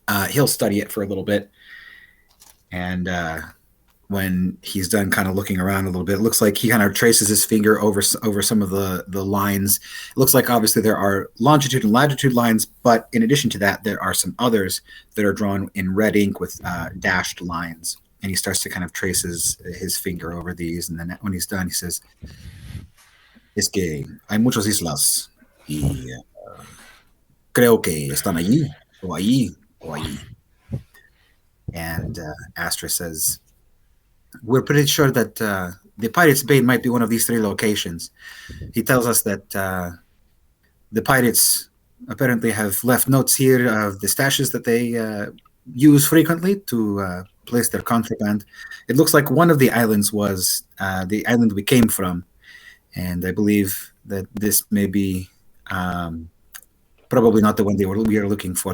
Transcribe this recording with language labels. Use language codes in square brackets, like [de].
[en] He'll study it for a little bit, and when he's done kind of looking around a little bit, it looks like he kind of traces his finger over some of the lines. It looks like obviously there are longitude and latitude lines, but in addition to that, there are some others that are drawn in red ink with dashed lines. And he starts to kind of trace his finger over these. And then when he's done, he says, [es] es que hay muchas islas y creo que están allí o allí o allí. [en] And Astra says, we're pretty sure that the Pirates' Bay might be one of these 3 locations. He tells us that the pirates apparently have left notes here of the stashes that they use frequently to place their contraband. It looks like one of the islands was the island we came from, and I believe that this may be probably not the one we are looking for.